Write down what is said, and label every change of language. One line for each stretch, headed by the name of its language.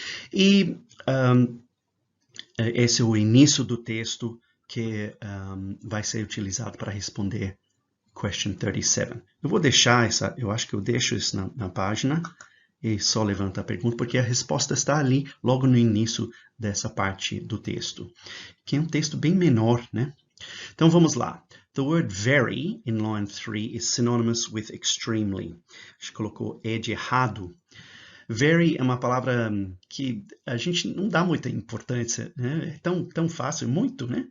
Portuguese: E esse é o início do texto que vai ser utilizado para responder question 37. Eu vou deixar eu acho que eu deixo isso na página e só levanta a pergunta, porque a resposta está ali logo no início dessa parte do texto, que é um texto bem menor, né? Então vamos lá.
English: The word very in line 3 is synonymous with extremely.
Portuguese: A gente colocou de errado. Very é uma palavra que a gente não dá muita importância, né? É tão fácil, muito, né?